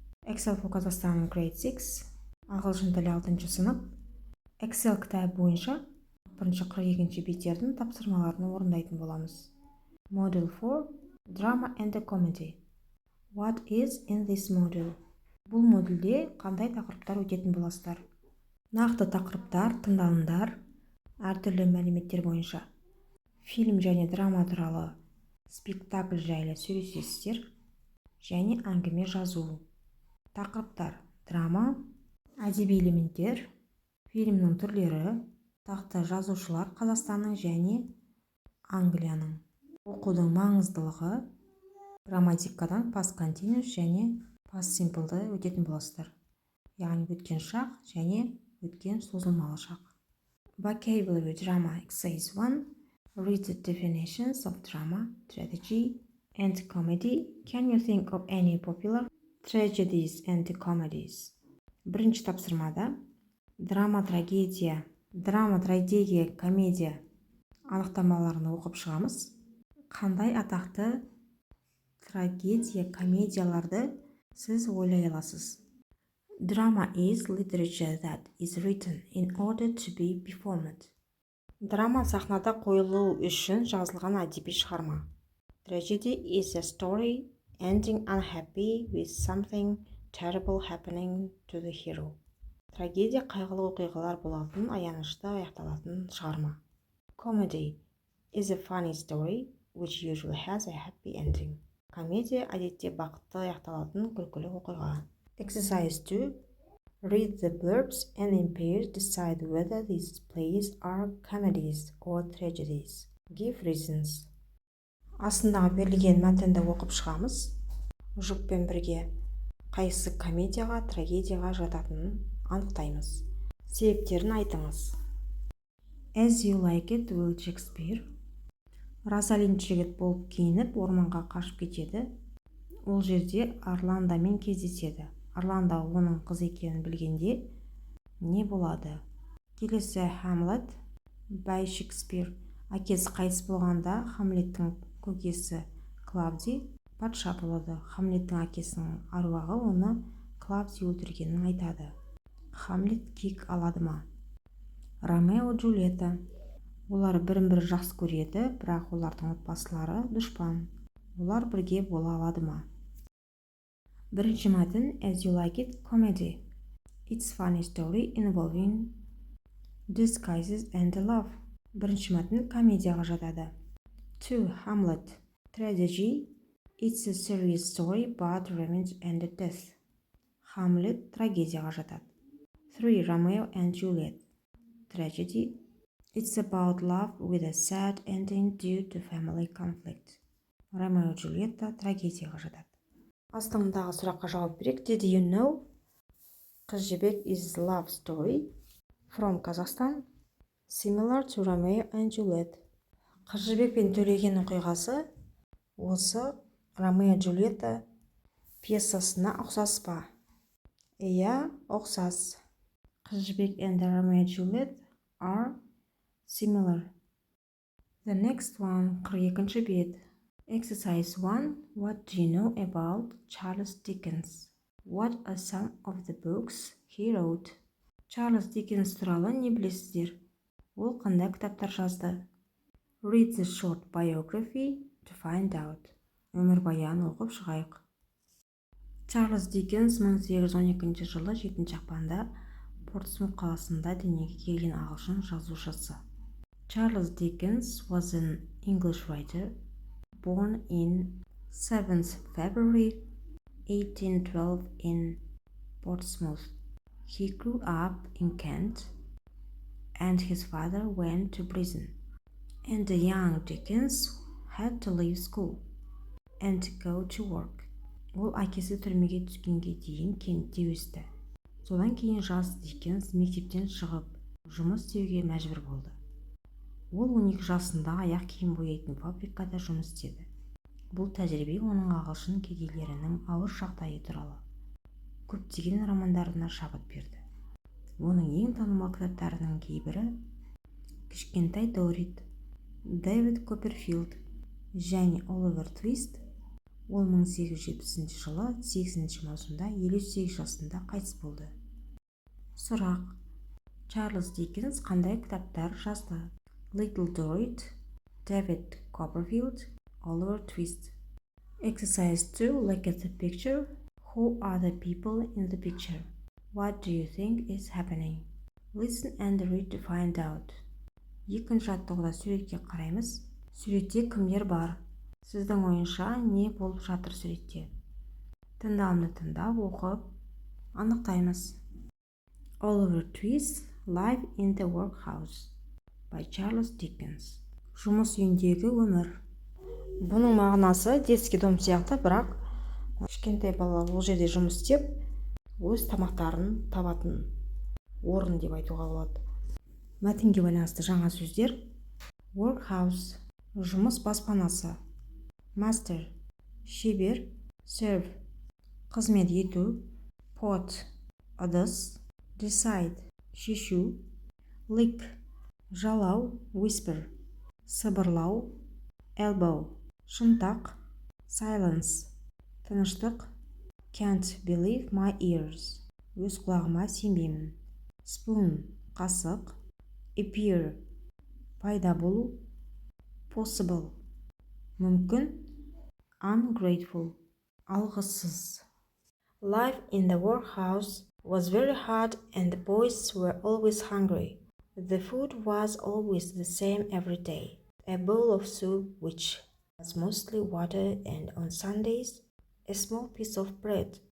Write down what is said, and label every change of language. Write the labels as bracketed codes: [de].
[en] Excel for Kazakhstan Grade 6, [kk] ағылшын тілі 6 сынып. Excel кітабы бойынша бірінші 42-ші беттердің тапсырмаларын орындайтын боламыз. [en] Module 4, Drama and Comedy. What is in this module? [kk] Бұл модульде қандай тақырыптар өтетін боласыздар? Нақты тақырыптар, тыңдалымдар, әртүрлі мәліметтер бойынша фильм және драма туралы спектакль жайлы сөйлесесіздер және әңгіме жазу. Тақырыптар: драма, әдеби элементтер, фильмнің түрлері, тақты жазушылар Қазақстанның және Англияның. Оқудың маңыздылығы: грамматикадан past continuous және past simple'ды өтетін боласыздар. Яғни өткен шақ және өткен созылмалы шақ. [en] Vocabulary drama exercise 1. Read the definitions of drama, tragedy, and comedy. Can you think of any popular tragedies and comedies? [kk] Бірінші тапсырмада драма, трагедия, комедия анықтамаларын оқып шығамыз. Қандай атақты трагедия, комедияларды сіз ойлай аласыз? [en] Drama is literature that is written in order to be performed. [kk] Драма сахнада қойылу үшін жазылған әдеби шығарма. [en] Tragedy is a story ending unhappy with something terrible happening to the hero. [kk] Трагедия қайғылы оқиғалар болатын, аянышты аяқталатын шығарма. [en] Comedy is a funny story which usually has a happy ending. [kk] Комедия әдетте бақытты аяқталатын күлкілі оқиға. [en] Exercise 2. Read the blurbs and in pairs decide whether these plays are comedies or tragedies. Give reasons. [kk] Астындағы берілген мәтінді оқып шығамыз. Жұппен бірге қайсы комедияға, трагедияға жататынын анықтаймыз. Себептерін айтыңыз. [en] As you like it, Will Shakespeare. [kk] Розалинд жігіт болып киініп орманға қашып кетеді. Ол жерде Орландомен кездеседі. Орландо оның қыз екенін білгенде не болады? Келесі Хамлет. Бай Шекспир. Әкесі қайтыс болғанда Хамлеттің көкесі Клавдий патша болады. Хамлеттің әкесінің аруағы оны Клавдий өлтіргенін айтады. Хамлет кек алады ма? Ромео Джульетта. Олар бірін-бірі жақсы көреді, бірақ олардың отбасылары дұшпан. Олар бірге бола алады ма? Бірінші мәтін [en] As you like it, comedy. It's funny story involving disguises and love. [kk] Бірінші мәтін комедияға жатады. [en] 2. Hamlet. Tragedy. It's a serious story about revenge and death. [kk] Hamlet трагедияға жатады. [en] 3. Romeo and Juliet. Tragedy. It's about love with a sad ending due to family conflict. [kk] Ромео Джульетта трагедияға жатады. Астыңдағы сұраққа жауап берейік. [en] Did you know? Қыз жібек is love story from Kazakhstan similar to Romeo and Juliet. [kk] Қыз жібек пен төлеген оқиғасы осы Ромео Джульетта пьесасына ұқсас па? Иә, ұқсас. [en] Қыз жібек and Romeo Juliet are similar. The next one, [kk] 42-ші бет. [en] Exercise 1. What do you know about Charles Dickens? What are some of the books he wrote? [kk] Charles Dickens туралы не білесіздер? Ол қандай кітаптар жазды? [en] Read the short biography to find out. [kk] Өмірбаян оқып шығайық. Чарльз Диккенс 1812 жылы 7 ақпанда Портсмут қаласында дүниеге келген ағылшын жазушысы. [en] Charles Dickens was an English writer born in 7th February 1812 in Portsmouth. He grew up in Kent and his father went to prison. And the young Dickens had to leave school and go to work. [kk] Ол әкесі түрмеге түскенге дейін Кентте өсті. Содан кейін жас Диккенс мектептен шығып, жұмыс істеуге мәжбүр болды. Ол 12 жасында аяқ киім бояйтын фабрикада жұмыс істеді. Бұл тәжірибе оның ағылшын кедейлерінің ауыр жағдайы туралы көптеген романдарына шабыт берді. Оның ең танымал кітаптарының кейбірі Кішкентай Дорит, Дэвид Копперфилд және Оливер Твист Ол 1870 жылы 8 маусымда 58 жасында қайтыс болды. Сұрақ: Чарльз Диккенс қандай кітаптар жазды? [en] Little Dorrit, David Copperfield, Oliver Twist. Exercise 2. Look at the picture. Who are the people in the picture? What do you think is happening? Listen and read to find out. [kk] Екінші жаттығуда суретке қараймыз. Суретте кімдер бар? Сіздің ойынша не болып жатыр суретте? Тыңдауымды тыңдап оқып анықтаймыз. [en] Oliver Twist, Life in the Workhouse by Charles Dickens. [kk] Жұмыс үйіндегі өмір. Бұның мағынасы [ru] детский дом [kk] сияқты, бірақ кішкентай бала ол жерде жұмыс істеп, өз тамақтарын табатын орын деп айтуға болады. Мәтінге байланысты жаңа сөздер: workhouse, жұмыс баспанасы; master, шебер; serve, қызмет ету; pot, ыдыс; decide, шешу; lick, жалау; whisper, сыбырлау; elbow, шынтақ; silence, тыныштық; [en] can't believe my ears, [kk] өз құлағыма сенбеймін; spoon, қасық; appear, пайда болу; possible, мүмкін; ungrateful, алғыссыз. [en] Life in the workhouse was very hard and the boys were always hungry. The food was always the same every day. A bowl of soup which was mostly water, and on Sundays a small piece of bread.